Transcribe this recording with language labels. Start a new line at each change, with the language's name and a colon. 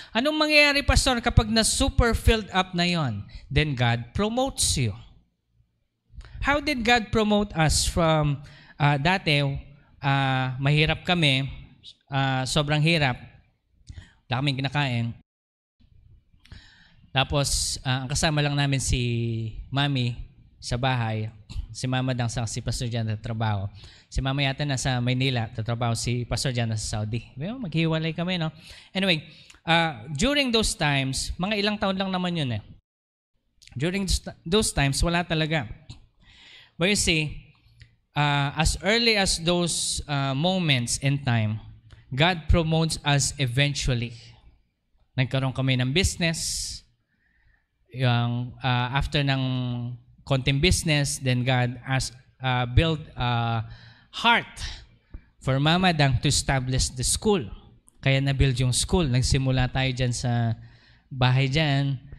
Filipino: Anong mangyayari, Pastor, kapag na-super filled up na yon?
English: Then God promotes you. How did God promote us from
Filipino: dati, mahirap kami, sobrang hirap, wala kaming kinakain. Tapos, ang kasama lang namin si Mami sa bahay. Si Mama dang si Pastor Jan na trabaho. Si Mama yata nasa Maynila, tatrabaho si Pastor Jan nasa Saudi. Maghiwalay kami, no? Anyway,
English: during those times,
Filipino: mga ilang taon lang naman yun eh.
English: During those times,
Filipino: wala talaga.
English: But you see, as early as those moments in time, God promotes us eventually.
Filipino: Nagkaroon kami ng business.
English: After ng konting business, then God built a heart for Mama Dang to establish the school.
Filipino: Kaya na-build yung school. Nagsimula tayo dyan sa bahay dyan.